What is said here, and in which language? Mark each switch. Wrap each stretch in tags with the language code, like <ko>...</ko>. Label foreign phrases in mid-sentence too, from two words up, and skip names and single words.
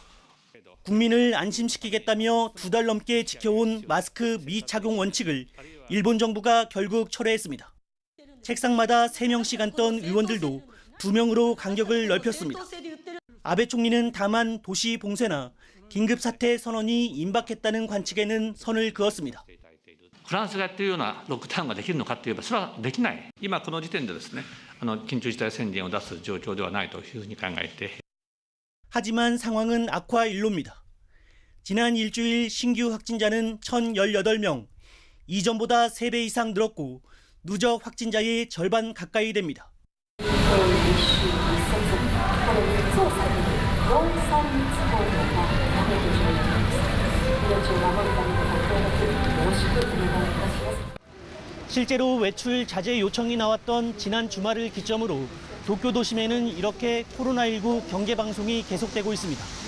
<ko>국민을 안심시키겠다며 2달 넘게 지켜온 마스크 미착용 원칙을 일본 정부가 결국 철회했습니다. 책상마다 3명씩 앉던 의원들도 2명으로 간격을 넓혔습니다. 아베 총리는 다만 도시 봉쇄나 긴급사태 선언이 임박했다는 관측에는 선을 그었습니다.</ko> <ja>フランスがやっているようなロックダウンができるのかといえばそれはできない。今この時点でですね、緊急事態宣言を出す状況ではないというふうに考えて。</ja> <ko>하지만 상황은 악화일로입니다. 지난 일주일 신규 확진자는 1,018명, 이전보다 3배 이상 늘었고 누적 확진자의 절반 가까이 됩니다. 실제로 외출 자제 요청이 나왔던 지난 주말을 기점으로 도쿄 도심에는 이렇게 코로나19 경계 방송이 계속되고 있습니다.</ko>